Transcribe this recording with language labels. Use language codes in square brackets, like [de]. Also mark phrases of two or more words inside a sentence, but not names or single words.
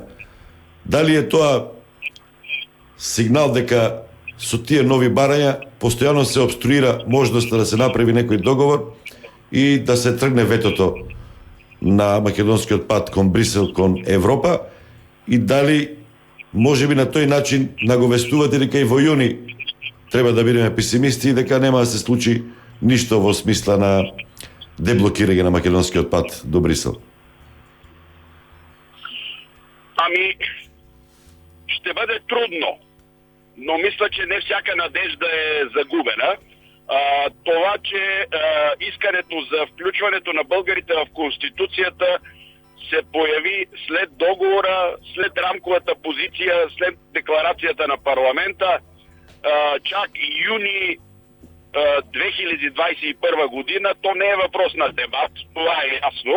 [mk] Дали е тоа сигнал дека со тие нови барања постојано се обструира можноста да се направи некој договор и да се тргне ветото на македонскиот пат кон Брисел, кон Европа, и дали можеби на тој начин наговестувате дека и во јуни треба да бидеме песимисти и дека нема да се случи ништо во смисла на деблокирање на македонскиот пат до Брисел? [bg] Ами, ще бъде трудно, но мисля, че не всяка надежда е загубена. Това, че искането за включването на българите в Конституцията се появи след договора, след рамковата позиция, след декларацията на парламента, чак юни 2021 година, то не е въпрос на дебат, това е ясно.